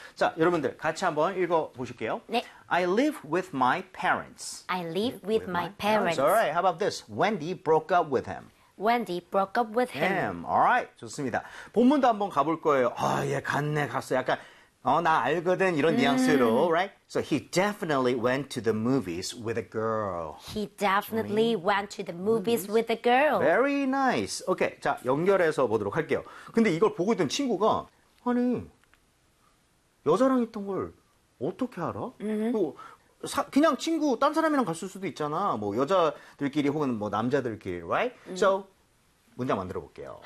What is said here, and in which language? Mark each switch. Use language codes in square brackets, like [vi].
[ko] 자, 여러분들 같이 한번 읽어보실게요. 네. [en] I live with my parents. I live with my parents. All right. How about this? Wendy broke up with him. Wendy broke up with him. All right. [ko] 좋습니다. 본문도 한번 가볼 거예요. 아, 얘 갔네, 갔어. 약간 나 알거든 이런 뉘앙스로. [en] Right? So he definitely went to the movies with a girl. He definitely went to the movies with a girl. Very nice. Okay. [ko] 자, 연결해서 보도록 할게요. 근데 이걸 보고 있던 친구가 아니, 여자랑 있던 걸 어떻게 알아? 그냥 친구, 딴 사람이랑 갔을 수도 있잖아. 뭐 여자들끼리 혹은 뭐 남자들끼리, right? So 문장 만들어 볼게요.